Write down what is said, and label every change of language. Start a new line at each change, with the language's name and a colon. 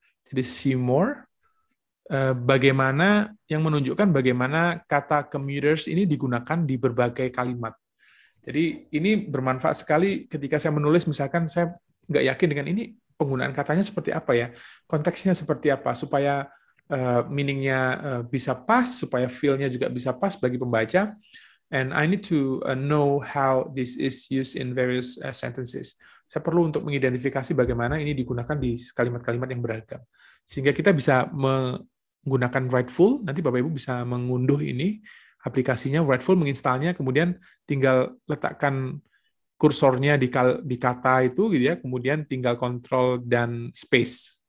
Indonesian: Jadi
English: see more,
Indonesian: bagaimana yang menunjukkan bagaimana kata commuters ini digunakan di berbagai kalimat. Jadi ini bermanfaat sekali ketika saya menulis, misalkan saya nggak yakin dengan ini penggunaan katanya seperti apa ya, konteksnya seperti apa, supaya meaning-nya bisa pas, supaya feel-nya juga bisa pas bagi pembaca.
English: And I need to know how this is used in various sentences.
Indonesian: Saya perlu untuk mengidentifikasi bagaimana ini digunakan di kalimat-kalimat yang beragam. Sehingga kita bisa menggunakan Writeful, nanti Bapak Ibu bisa mengunduh ini, aplikasinya Writeful, menginstalnya, kemudian tinggal letakkan kursornya di kata itu, gitu ya, kemudian tinggal Control dan Space.